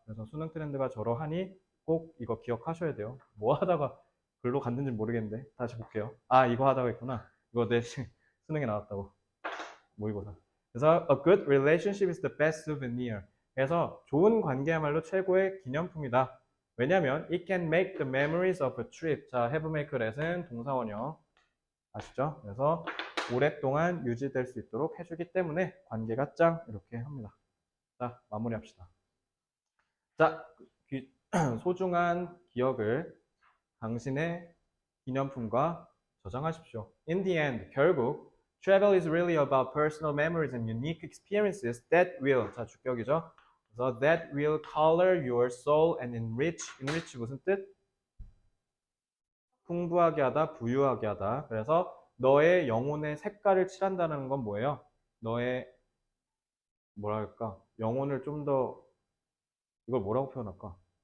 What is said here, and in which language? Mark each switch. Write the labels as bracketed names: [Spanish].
[Korean] 그래서 수능 트렌드가 저러하니 꼭 이거 기억하셔야 돼요. 뭐 하다가 글로 갔는지 모르겠는데 다시 볼게요. 아 이거 하다가 있구나. 이거 내 수능에 나왔다고. 모의고사. 그래서 [English] a good relationship is the best souvenir. [Korean] 그래서 좋은 관계야말로 최고의 기념품이다. 왜냐면 [English] it can make the memories of a trip. [Korean] 자, have make let은 동사원형 아시죠? 그래서 오랫동안 유지될 수 있도록 해주기 때문에 관계가 짱 이렇게 합니다. 자, 마무리합시다. 자, 소중한 기억을 당신의 기념품과 저장하십시오. [English] In the end, [Korean] 결국 [English] travel is really about personal memories and unique experiences that will, [Korean] 자, 주격이죠. 그래서 [English] that will color your soul and enrich [Korean] 무슨 뜻? 풍부하게 하다, 부유하게 하다. 그래서 너의 영혼의 색깔을 칠한다는 건 뭐예요? 너의 뭐랄까 영혼을 좀 더 이걸 뭐라고 표현할까?